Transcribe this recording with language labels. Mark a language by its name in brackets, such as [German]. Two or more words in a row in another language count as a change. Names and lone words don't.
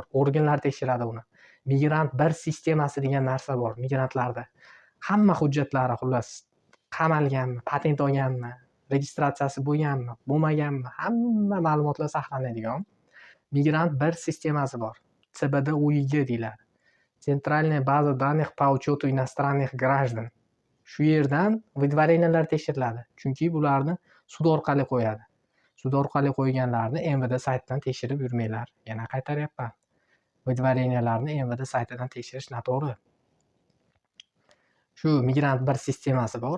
[Uzbek] Organlar tekshiradi uni. Migrant bir sistemasi degan narsa bor migrantlarda. Hamma hujjatlari xullas qamalganmi, patent olganmi, registratsiyasi bo'lganmi, bo'lmaganmi, hamma ma'lumotlar saqlanadigan migrant bir sistemasi bor. CBD UIG deyiladi. [Russian] Centrальная база данных по учету иностранных граждан. [Uzbek] Shu yerdan выдворениялар tekshiriladi. Chunki bularni sud orqali qo'yadi. Sud orqali qo'yganlarni MVD saytidan tekshirib yurmanglar. Yana qaytaryapman. Выдворенияларni MVD saytidan tekshirish noto'g'ri. Shu migrant bir sistemasi bor.